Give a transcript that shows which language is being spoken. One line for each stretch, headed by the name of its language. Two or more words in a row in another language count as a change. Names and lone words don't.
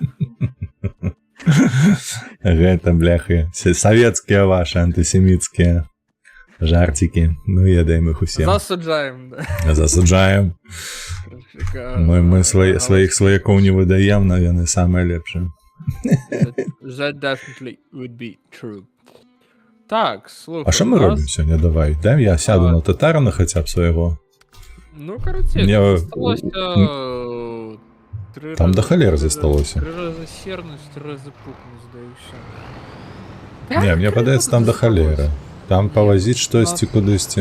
Belarusian: Гэта, бляхы, савецкія ваши антысеміцкія жартики. Ну, едаем их усім. Засуджаем. Засуджаем. Мы сваіх сваякоў не выдаем, но яны самыя лепшыя.
English: That definitely would be true.
Belarusian: Так, слухай. А што мы робім сёння? Давай, дай я сяду на татарана хаця б свайго. Ну, карацей, засталося... Там да халеры засталося. 3 разы сернуць, 3 разы пукнуць, да і ўсё. Не, мне падаецца, там да халеры. Там павазіць штосьці кудысьці.